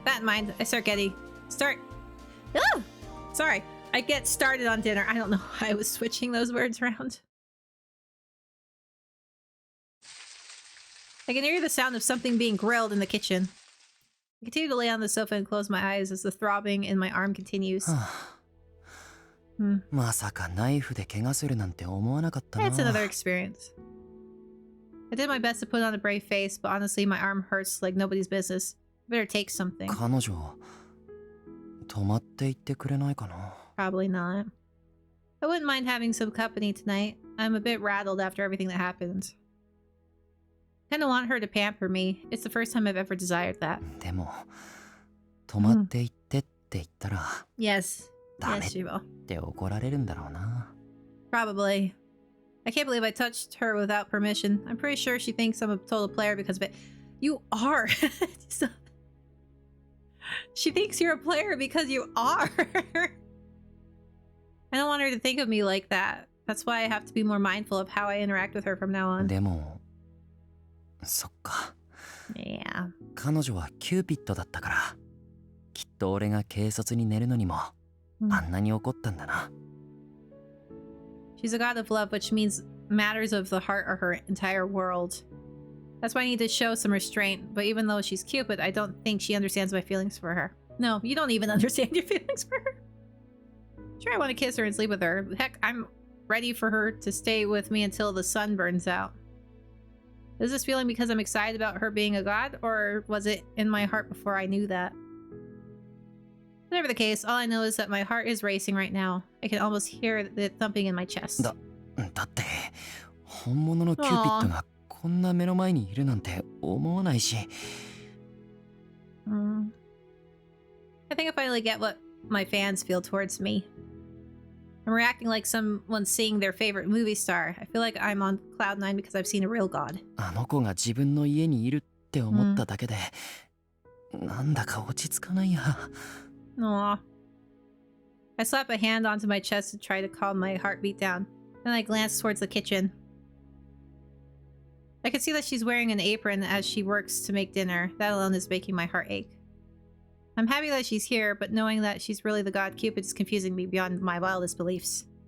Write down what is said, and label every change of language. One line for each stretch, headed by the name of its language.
English: That in mind, I get started on dinner. I don't know why I was switching those words around. I can hear the sound of something being grilled in the kitchen. I continue to lay on the sofa and close my eyes as the throbbing in my arm continues.
Japanese: まさかナイフで怪我するなんて思わなかったな。
English: It's another experience. I did my best to put on a brave face, but honestly, my arm hurts like nobody's business. Better take something.
Japanese: 彼女、泊まっていってくれないかな。
English: Probably not. I wouldn't mind having some company tonight. I'm a bit rattled after everything that happened. I kinda want her to pamper me. It's the first time I've ever desired that.
Japanese: でも、泊まっていってって言ったら、
English: Yes.
Japanese: ダメ
English: Yes, she will.
Japanese: って怒られるんだろうな。
English: Probably. I can't believe I touched her without permission. I'm pretty sure she thinks I'm a total player because of it. You are. She thinks you're a player because you are. I don't want her to think of me like that. That's why I have to be more mindful of how I interact with her from now on.
Japanese: でも、そっか。
English: Yeah.
Japanese: 彼女はキューピッドだったから、きっと俺が軽率に寝るのにも、あんなに怒ったんだな。
English: She's a god of love, which means matters of the heart are her entire world. That's why I need to show some restraint, but even though she's Cupid, I don't think she understands my feelings for her. No, you don't even understand your feelings for her. Sure, I want to kiss her and sleep with her. Heck, I'm ready for her to stay with me until the sun burns out. Is this feeling because I'm excited about her being a god, or was it in my heart before I knew that? Whatever the case, all I know is that my heart is racing right now. I can almost hear it thumping in my chest.
Japanese: だって本物のキューピッドがこんな目の前にいるなんて思わないし。
English: I think I finally get what my fans feel towards me. I'm reacting like someone seeing their favorite movie star. I feel like I'm on cloud 9 because I've seen a real god.
Japanese: あの子が自分の家にいるって思っただけで、なんだか落ち着かないや。
English: Aww. I slap a hand onto my chest to try to calm my heartbeat down. Then I glance towards the kitchen. I can see that she's wearing an apron as she works to make dinner. That alone is making my heart ache. I'm happy that she's here, but knowing that she's really the god Cupid is confusing me beyond my wildest beliefs.